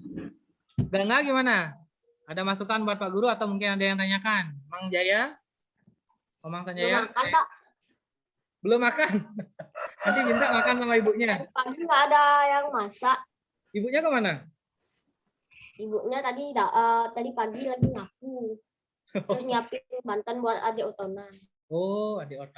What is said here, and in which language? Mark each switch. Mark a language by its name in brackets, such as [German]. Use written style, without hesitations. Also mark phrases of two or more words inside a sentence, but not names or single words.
[Indonesian] Gangga gimana? Ada masukan buat Pak Guru atau mungkin ada yang tanyakan? Mang Jaya? Komang Belum Sanjaya? makan, Pak. Belum makan. Nanti minta makan sama ibunya. Pagi nggak ada yang masak. Ibunya kemana? Ibunya tadi pagi lagi nyapu. Terus nyiapin bantan buat adik otonan. Oh, adik otak.